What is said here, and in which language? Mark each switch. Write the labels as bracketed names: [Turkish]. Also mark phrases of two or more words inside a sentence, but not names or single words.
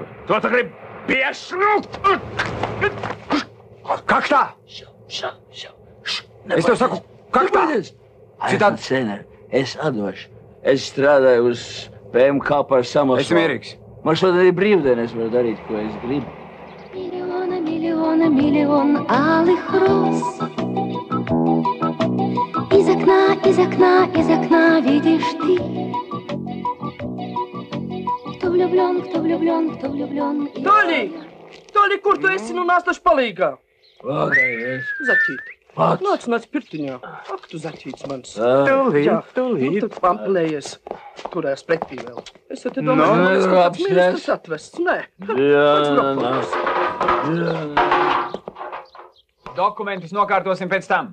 [Latvian] To tu gribi piešļūt? Kaktā! Es tev saku, kaktā! Citādi cener, es atdošu. Es strādāju uz PMK par samasu. Esi mierīgs. Man šodien ir brīvdiena, es varu darīt, ko es gribu. [Russian] Миллион алых роз. Из окна видишь ты. Кто влюблен. [Latvian] Toļi, kur tu esi, nu nāc taču palīgā? Pagaidies. Zaķīt. Pats. Nāc pirtiņā. Ak, tu zaķīts mans. Tūlīt. Nu, tad pampelējies. Turēs pretī vēl. Es te No, domāju, ka kāds apsēs. ministrs atvests. Nē. Dokumentus nokārtosim pēc tam.